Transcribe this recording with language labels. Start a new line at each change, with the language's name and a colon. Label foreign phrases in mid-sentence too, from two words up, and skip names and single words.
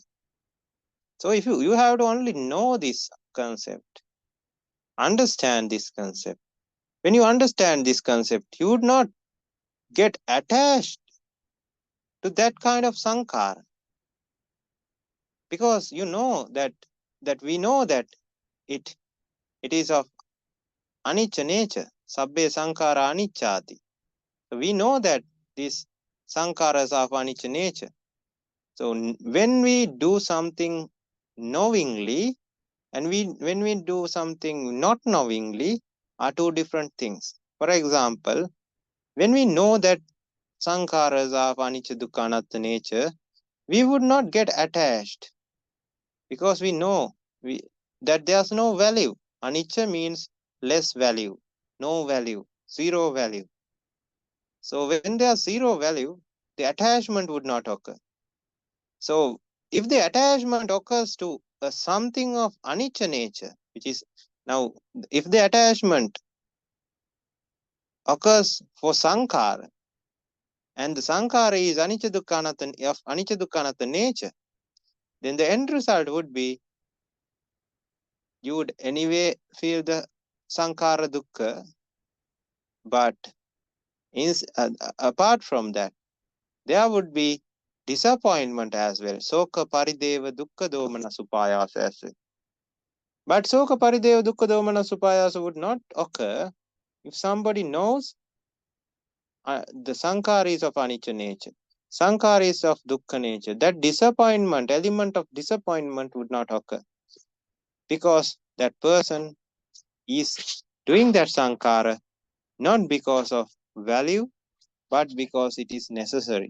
English: So if you have to only know this concept, understand this concept. When you understand this concept, you would not get attached to that kind of sankhara, because you know that we know that it is of anicca nature.
Pali: Sabbe Sankhāra Aniccāti.
English: So we know that these sankharas are of anicca nature. So when we do something knowingly and when we do something not knowingly are two different things. For example, when we know that sankharas are of
Pali: anicca, dukkha, anatta
English: nature, we would not get attached, because we know that there's no value. Anicca means less value, no value, zero value. So when there's zero value, the attachment would not occur. So if the attachment occurs to something of anicca nature, which is now, if the attachment occurs for sankhara, and the sankhara is
Pali: anicca dukkha anatta,
English: of
Pali: anicca dukkha anatta
English: nature, then the end result would be you would anyway feel the sankhara dukkha, but apart from that, there would be disappointment as well.
Pali: Soka parideva dukkha domana supayasa
English: as well. But
Pali: soka parideva dukkha domana supayasa
English: would not occur if somebody knows the sankhara is of anicca nature, sankhara is of dukkha nature. That disappointment, element of disappointment would not occur, because that person is doing that sankhara not because of value, but because it is necessary.